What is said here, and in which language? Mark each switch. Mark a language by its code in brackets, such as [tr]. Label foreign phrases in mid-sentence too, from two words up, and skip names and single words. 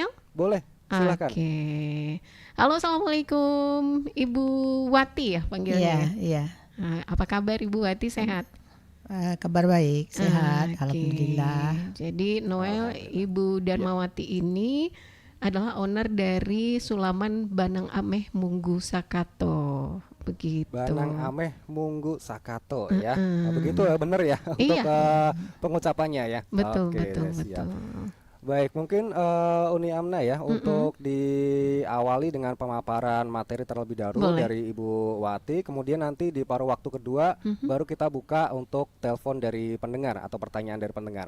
[id] Boleh, silakan. Oke. Halo, assalamualaikum, Ibu Wati ya panggilnya. Iya. Apa kabar Ibu Wati, sehat? Kabar baik, sehat, alhamdulillah. Jadi Noel, Ibu Darmawati ini adalah owner dari Sulaman Banang Ameh Munggu Sakato. Begitu. Banang Ameh Munggu Sakato ya. Begitu ya, benar ya untuk pengucapannya ya. Betul. Baik, mungkin Uni Amna ya untuk diawali dengan pemaparan materi terlebih dahulu dari Ibu Wati, kemudian nanti di paruh waktu kedua baru kita buka untuk telepon dari pendengar atau pertanyaan dari pendengar.